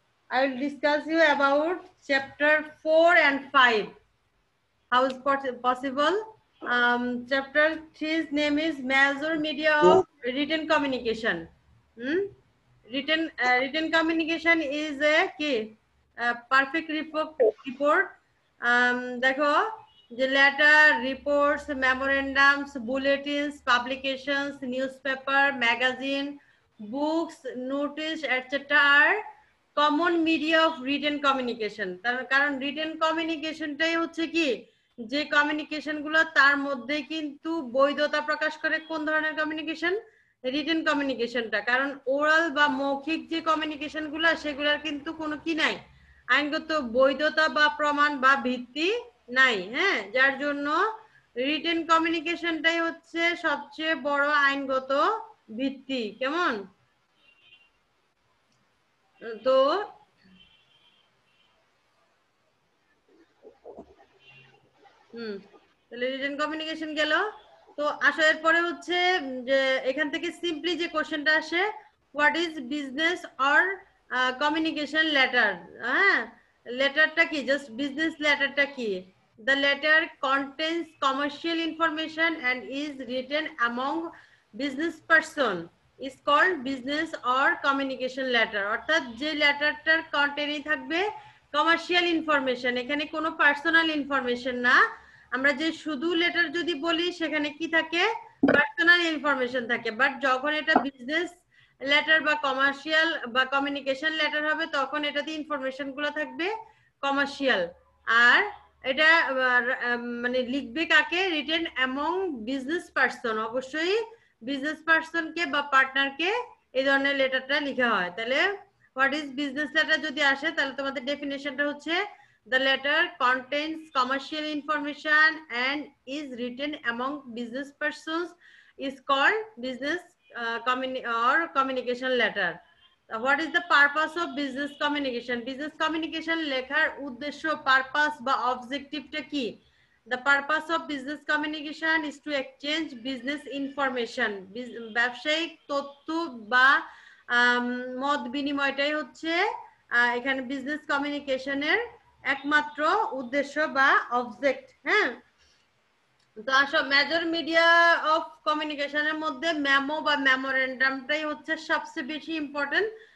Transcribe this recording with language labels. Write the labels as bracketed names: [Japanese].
[English] I will discuss you about chapter 4 and 5. How is possible? Chapter 3's name is major media of written communication. Written communication is a key perfect report. [Bangla] দেখো যে letter, reports, মেমোরেন্ডামস, বুলেটিনস, publications, newspaper, magazine, books, notice etcetera আর common media of written communication. কারণ written কমিউনিকেশনটাই হচ্ছে কি, যে communication গুলো তার মধ্যে কিন্তু বৈধতা প্রকাশ করে। কোন ধরনের কমিউনিকেশন? রিটেন কমিউনিকেশনটা। কারণ ওরাল বা মৌখিক যে কমিউনিকেশন গুলো, সেগুলোর কিন্তু কোনো কি নাই, আইনগত বৈধতা বা প্রমাণ বা ভিত্তি নাই। হ্যাঁ, যার জন্য রিটেন কমিউনিকেশনটাই হচ্ছে সবচেয়ে বড় আইনগত ভিত্তি। কেমন? তো তাহলে রিটেন কমিউনিকেশন গেল। তো আসো এরপরে হচ্ছে যে এখান থেকে সিম্পলি যে কোশ্চেনটা আসে, [English] What is business or communication letter. [Bangla] হ্যাঁ, লেটারটা কি, জাস্ট বিজনেস লেটারটা কি? [English] The letter contains commercial information and is written among business person is called business or communication letter. [Bangla] অর্থাৎ যে লেটারটার কন্টেন্টই থাকবে কমার্শিয়াল ইনফরমেশন, এখানে কোনো পার্সোনাল ইনফরমেশন না। আমরা যে শুধু লেটার যদি বলি, সেখানে কি থাকে, পার্সোনাল ইনফরমেশন থাকে। বাট যখন এটা বিজনেস লেটার বা কমার্শিয়াল বা কমিউনিকেশন লেটার হবে, তখন এটাতে ইনফরমেশন গুলো থাকবে কমার্শিয়াল। আর এটা মানে লিখবে কাকে? [English] Written among business person. [Bangla] অবশ্যই বিজনেস পার্সনকে বা পার্টনারকে এই ধরনের লেটারটা লেখা হয়। তাহলে হোয়াট ইজ বিজনেস লেটার যদি আসে, তাহলে তোমাদের ডেফিনেশনটা হচ্ছে [English] the letter contains commercial information and is written among business persons is called business or communication letter. What is the purpose of business communication? [Bangla] Business communication লেখার উদ্দেশ্য, পারপাস বা অবজেক্টিভটা কি? [English] The purpose of business communication is to exchange business information. [Bangla] ব্যবসায়িক তথ্য বা মত বিনিময়টাই হচ্ছে এখানে বিজনেস কমিউনিকেশনের একমাত্র উদ্দেশ্য বা অবজেক্ট। হ্যাঁ, তো আসো মেজর মিডিয়া অফ কমিউনিকেশনের মধ্যে মেমো বা মেমোরেন্ডামটাই হচ্ছে সবচেয়ে বেশি ইম্পর্টেন্ট।